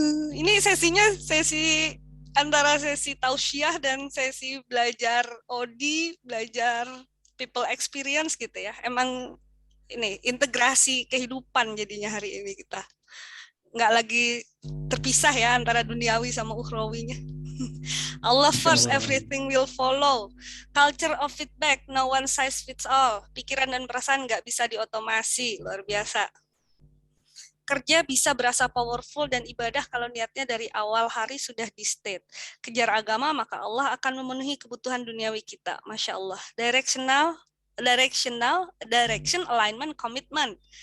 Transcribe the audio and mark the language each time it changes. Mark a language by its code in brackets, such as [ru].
[id] Ini sesinya sesi antara sesi tausiah dan sesi belajar OD, belajar people experience gitu ya. Emang ini integrasi kehidupan jadinya hari ini kita. Nggak lagi terpisah ya antara duniawi sama ukhrawinya. [en] Allah first, everything will follow. Culture of feedback, no one size fits all. [id] Pikiran dan perasaan nggak bisa diotomasi, luar biasa. Kerja bisa berasa powerful dan ibadah kalau niatnya dari awal hari sudah di state. Kejar agama, maka Allah akan memenuhi kebutuhan duniawi kita. Masya Allah. [en] Direction, alignment, commitment.